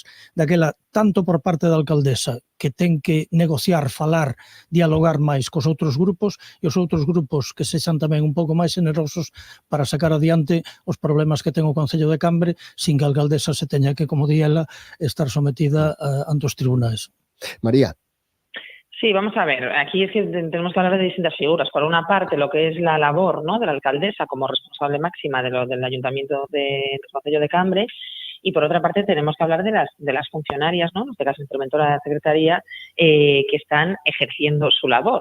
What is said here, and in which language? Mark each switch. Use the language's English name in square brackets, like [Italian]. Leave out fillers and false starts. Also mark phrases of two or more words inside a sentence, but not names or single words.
[Galician] Daquela, tanto por parte da alcaldesa, que ten que negociar, falar, dialogar máis cos outros grupos, e os outros grupos que sexan tamén un pouco máis generosos para sacar adiante os problemas que ten o Concello de Cambre, sin que a alcaldesa se teña que, como di ela, estar sometida ante os tribunais. María. [Spanish] Sí, vamos a ver, aquí es que tenemos que hablar de distintas figuras. Por una parte, lo que es la labor, ¿no?, de la alcaldesa como responsable máxima del Ayuntamiento del Concello de Cambre, y por otra parte tenemos que hablar de las funcionarias, ¿no?, en este caso interventora de la Secretaría, que están ejerciendo su labor.